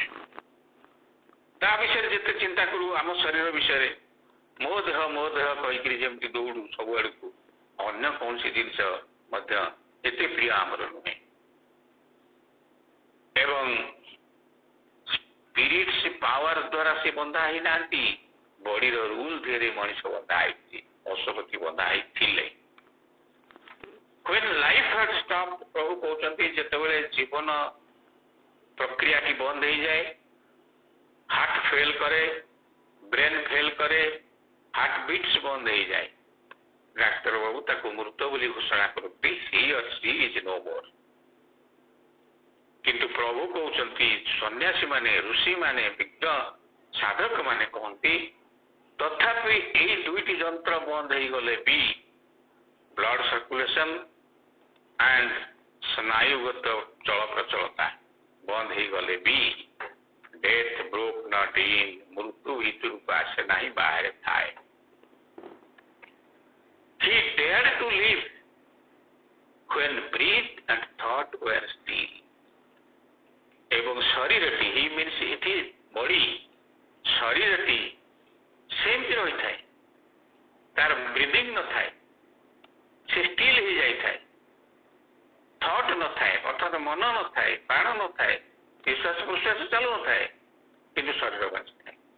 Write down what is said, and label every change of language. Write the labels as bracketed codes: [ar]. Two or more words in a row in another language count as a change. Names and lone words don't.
[or] ତା ବିଷୟରେ ଯେତେ ଚିନ୍ତା କରୁ, ଆମ ଶରୀର ବିଷୟରେ ମୋ ଦେହ କହିକିରି ଯେମିତି ଦୌଡୁ ସବୁଆଡକୁ, ଅନ୍ୟ କୌଣସି ଜିନିଷ ମଧ୍ୟ ଏତେ ପ୍ରିୟ ଆମର ନୁହେଁ। ଏବଂ [en] spirits power [or] ଦ୍ୱାରା ସେ ବନ୍ଧା ହେଇନାହାନ୍ତି, ବଡିର ରୁଲ ଦିହରେ ମଣିଷ ବନ୍ଧା ହେଇଛି, ଅଶ୍ୱପତି ବନ୍ଧା ହେଇଥିଲେ। [en] When life had stopped, [or] ପ୍ରଭୁ କହୁଛନ୍ତି ଯେତେବେଳେ ଜୀବନ ପ୍ରକ୍ରିୟାଟି ବନ୍ଦ ହେଇଯାଏ, [en] heart fail [or] କରେ, [en] brain fail [or] କରେ, [en] heart beats [or] ବନ୍ଦ ହେଇଯାଏ, ଡାକ୍ତର ବାବୁ ତାକୁ ମୃତ ବୋଲି ଘୋଷଣା କରନ୍ତି। [en] he or she is no more। [or] କିନ୍ତୁ ପ୍ରଭୁ କହୁଛନ୍ତି, ସନ୍ନ୍ୟାସୀ ମାନେ, ଋଷି ମାନେ, ବିଜ୍ଞ ସାଧକ ମାନେ କହନ୍ତି ତଥାପି ଏଇ ଦୁଇଟି ଯନ୍ତ୍ର ବନ୍ଦ ହେଇଗଲେ ବି, [en] blood circulation and [or] ସ୍ନାୟୁଗତ ଚଳପ୍ରଚଳତା ବନ୍ଦ ହେଇଗଲେ ବି, [en] death broke not in, [or] ମୃତ୍ୟୁ ଭିତରକୁ ଆସେ ନାହିଁ, ବାହାରେ ଥାଏ। [en] He dared to live when breath and thought were still। [or] ଏବଂ ଶରୀରଟି, [en] he means [or] ଏଠି ବଡି, ଶରୀରଟି ସେମିତି ରହିଥାଏ, ତାର ବ୍ରିଦିଂ ନଥାଏ, ସେ ଷ୍ଟିଲ ହେଇଯାଇଥାଏ, ଥଟ୍ ନଥାଏ, ଅର୍ଥାତ ମନ ନଥାଏ, ପ୍ରାଣ ନଥାଏ, ନିଶ୍ୱାସ ପ୍ରଶ୍ୱାସ ଚାଲୁନଥାଏ, କିନ୍ତୁ ଶରୀର ବଞ୍ଚିଥାଏ।